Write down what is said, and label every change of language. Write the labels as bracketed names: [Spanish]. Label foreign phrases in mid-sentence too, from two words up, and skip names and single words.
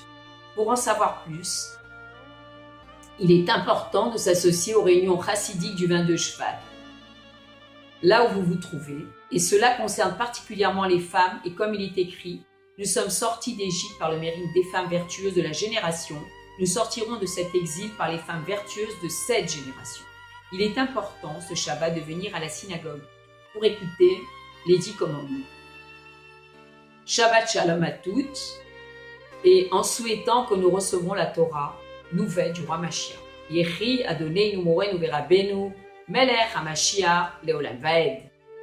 [French] Pour en savoir plus, il est important de s'associer aux réunions chassidiques du 22 Shvat, là où vous vous trouvez, et cela concerne particulièrement les femmes, et comme il est écrit, nous sommes sortis d'Égypte par le mérite des femmes vertueuses de la génération, nous sortirons de cet exil par les femmes vertueuses de cette génération. Il est important ce Shabbat de venir à la synagogue pour écouter les 10 commandements. [Hebrew] שבת שלום [French] à toutes, et en souhaitant que nous recevrons la Torah nouvelle du roi Mashiach. [Hebrew] יחי אדוננו מורנו ורבנו מלך המשיח לעולם ועד.